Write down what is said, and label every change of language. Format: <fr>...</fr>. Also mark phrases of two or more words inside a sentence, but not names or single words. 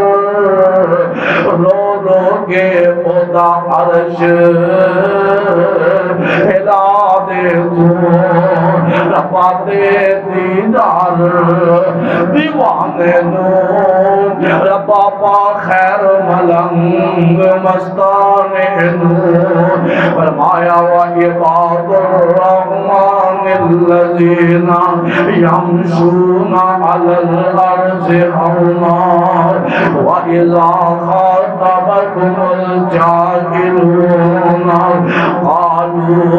<pa>رو رو کے اوہدا عرش ہلا دے توں، ربا دے دیدار دیوانے نوں، ربا پا خیر ملنگ مستانے نوں.</pa> <ar>فرمایا وعباد الرحمن الذين يمشون على الأرض هونا، وإذا خاطبهم الجاهلون قالوا</ar>